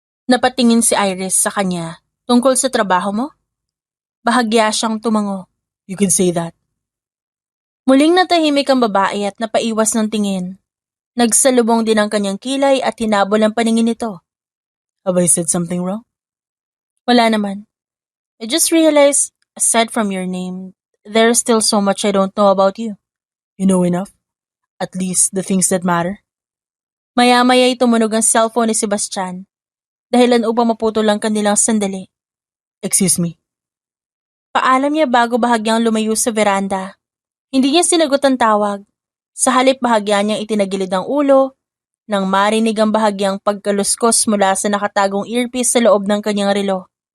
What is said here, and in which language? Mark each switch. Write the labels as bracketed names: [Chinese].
[Filipino] Napatingin si Iris sa kanya tungkol sa trabaho mo? Bahagya siyang tumango. [English] You can say that. [Filipino] Muling natahimik ang babae at napaiwas ng tingin. Nagsalubong din ang kanyang kilay at hinabol ang paningin nito. [English] Have I said something wrong? [Filipino] Wala naman. [English] I just realized, aside from your name, there's still so much I don't know about you. You know enough? At least the things that matter? [Filipino] Maya-maya'y tumunog ang cellphone ni Sebastian. Dahilan upang maputol ang kanilang sandali. [English] Excuse me. [Filipino] Paalam niya bago bahagyang lumayo sa veranda. Hindi niya sinagot ang tawag. Sa halip bahagya niyang itinagilid ang ulo nang marinig ang bahagyang pagkaluskos mula sa nakatagong earpiece sa loob ng kanyang relo.